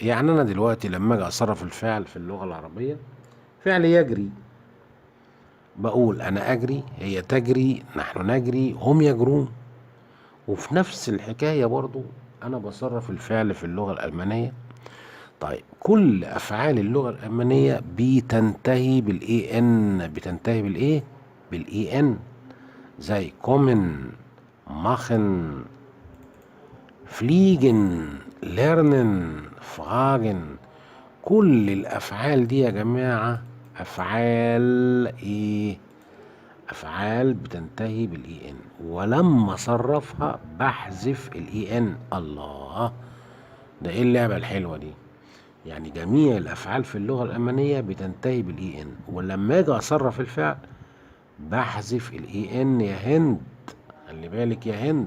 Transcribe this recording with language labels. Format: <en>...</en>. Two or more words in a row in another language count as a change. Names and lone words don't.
<ar>يعني أنا دلوقتي لما أجي أصرف الفعل في اللغة العربية، فعل يجري، بقول أنا أجري، هي تجري، نحن نجري، هم يجرون. وفي نفس الحكاية برضو أنا بصرف الفعل في اللغة الألمانية. طيب كل أفعال اللغة الألمانية بتنتهي بالإي إن، بتنتهي بالإيه؟ بالإي إن، زي</ar> <de>kommen، machen، fliegen، lernen، fragen.</de> <ar>كل الأفعال دي يا جماعة أفعال إيه؟ أفعال بتنتهي بالإي إن، ولما أصرفها بحذف الإي إن. الله، ده إيه اللعبة الحلوة دي؟ يعني جميع الأفعال في اللغة الألمانية بتنتهي بالإي إن، ولما أجي أصرف الفعل بحذف الإي إن يا هند، خلي بالك يا هند.</ar>